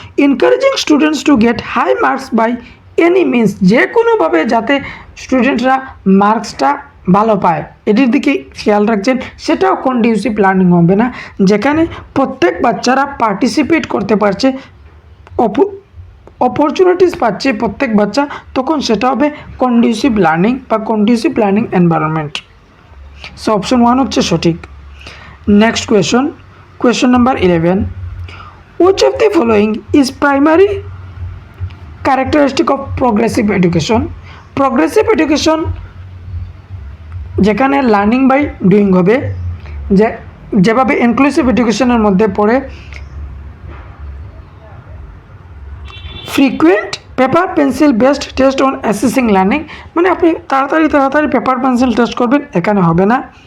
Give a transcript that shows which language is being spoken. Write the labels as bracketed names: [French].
[English] encouraging students to get high marks by any means, [Bangla] যে কোনোভাবে যাতে স্টুডেন্টরা মার্কসটা ভালো পায় এটির দিকে খেয়াল রাখছেন, সেটাও কন্ডিউসিভ লার্নিং হবে না। যেখানে প্রত্যেক বাচ্চারা পার্টিসিপেট করতে পারছে, অপরচুনিটিস পাচ্ছে প্রত্যেক বাচ্চা, তখন সেটা হবে কন্ডিউসিভ লার্নিং বা conducive learning environment. So option 1 হচ্ছে সঠিক। [English] Next question number 11, which of the following is primary characteristic of progressive education? [Bangla] Progressive education, যেখানে লার্নিং বাই ডুইং হবে, যেভাবে ইনক্লুসিভ এডুকেশনের মধ্যে পড়ে। [English] frequent paper pencil based test on assessing learning, [Bangla] মানে আপনি তাড়াতাড়ি পেপার পেন্সিল টেস্ট করবেন, এখানে হবে না।